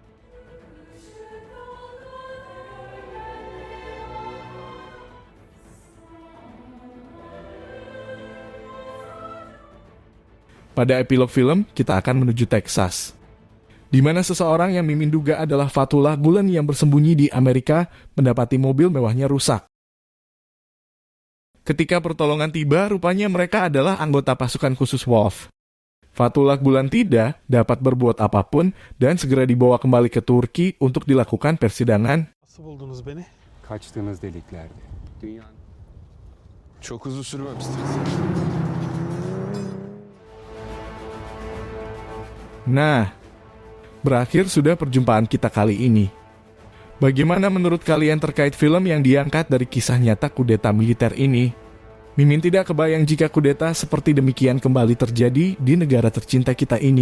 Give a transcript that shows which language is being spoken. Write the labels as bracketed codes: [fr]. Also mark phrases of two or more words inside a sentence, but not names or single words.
[id] Pada epilog film, kita akan menuju Texas, di mana seseorang yang Mimin duga adalah Fatullah Gulen yang bersembunyi di Amerika mendapati mobil mewahnya rusak. Ketika pertolongan tiba, rupanya mereka adalah anggota pasukan khusus Wolf. Fatullah Gulen tidak dapat berbuat apapun dan segera dibawa kembali ke Turki untuk dilakukan persidangan. [tr] Nasıl buldunuz beni? Kaçtığınız deliklerde. Dünyanın... Çok uzun sürmemiştir. [id] Nah, berakhir sudah perjumpaan kita kali ini. Bagaimana menurut kalian terkait film yang diangkat dari kisah nyata kudeta militer ini? Mimin tidak kebayang jika kudeta seperti demikian kembali terjadi di negara tercinta kita ini.